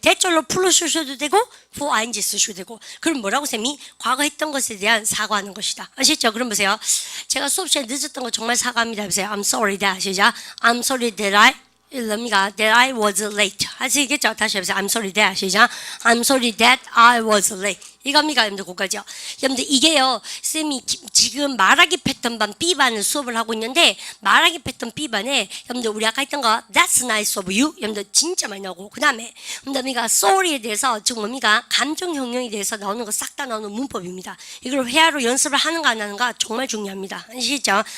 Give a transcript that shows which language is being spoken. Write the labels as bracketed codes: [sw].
[ko] 대절로 풀로 쓰셔도 되고 for ing 쓰셔도 되고. 그럼 뭐라고 쌤이? 과거 했던 것에 대한 사과하는 것이다. 아시죠? 그럼 보세요. 제가 수업 시간에 늦었던 거 정말 사과합니다 해보세요. [en] I'm sorry that 시작. I'm sorry that that I was late. [ko] 아시겠죠? 다시 해보세요. [en] I'm sorry that 시작. I'm sorry that I was late. [ko] 이겁니까? 여러분들 그거죠. 여러분들 이게요. 쌤이 지금 말하기 패턴반 B반을 수업을 하고 있는데 말하기 패턴 B반에 여러분들 우리 아까 했던 거 [en] That's nice of you. [ko] 여러분들 진짜 많이 나오고 그 다음에 여러분들 sorry에 대해서 지금 뭡니까? 감정 형용에 대해서 나오는 거 싹 다 나오는 문법입니다. 이걸 회화로 연습을 하는가 안 하는가 정말 중요합니다. 아시죠?